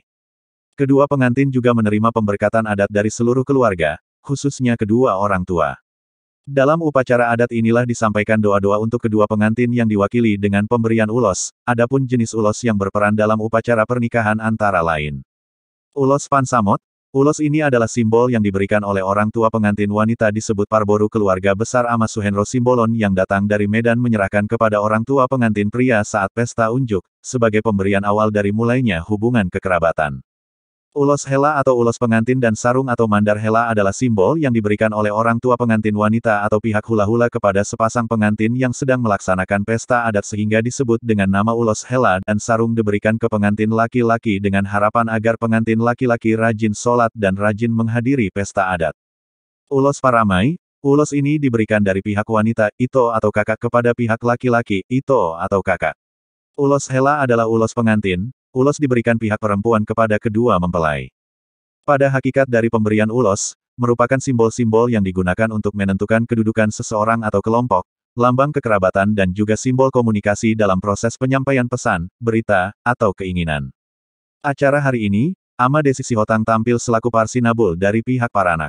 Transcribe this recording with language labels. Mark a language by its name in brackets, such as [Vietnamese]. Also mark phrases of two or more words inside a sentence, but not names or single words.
[Indonesian] Kedua pengantin juga menerima pemberkatan adat dari seluruh keluarga, khususnya kedua orang tua. Dalam upacara adat inilah disampaikan doa-doa untuk kedua pengantin yang diwakili dengan pemberian ulos, adapun jenis ulos yang berperan dalam upacara pernikahan antara lain. Ulos Pansamot. Ulos ini adalah simbol yang diberikan oleh orang tua pengantin wanita disebut Parboru keluarga besar Ama Suhenro Simbolon yang datang dari Medan menyerahkan kepada orang tua pengantin pria saat pesta unjuk, sebagai pemberian awal dari mulainya hubungan kekerabatan. Ulos hela atau ulos pengantin dan sarung atau mandar hela adalah simbol yang diberikan oleh orang tua pengantin wanita atau pihak hula-hula kepada sepasang pengantin yang sedang melaksanakan pesta adat sehingga disebut dengan nama ulos hela dan sarung diberikan ke pengantin laki-laki dengan harapan agar pengantin laki-laki rajin sholat dan rajin menghadiri pesta adat. Ulos paramai, ulos ini diberikan dari pihak wanita, ito atau kakak kepada pihak laki-laki, ito atau kakak. Ulos hela adalah ulos pengantin. Ulos diberikan pihak perempuan kepada kedua mempelai. Pada hakikat dari pemberian ulos, merupakan simbol-simbol yang digunakan untuk menentukan kedudukan seseorang atau kelompok, lambang kekerabatan dan juga simbol komunikasi dalam proses penyampaian pesan, berita, atau keinginan. Acara hari ini, Ama Desi Sihotang tampil selaku Parsinabul dari pihak paranak.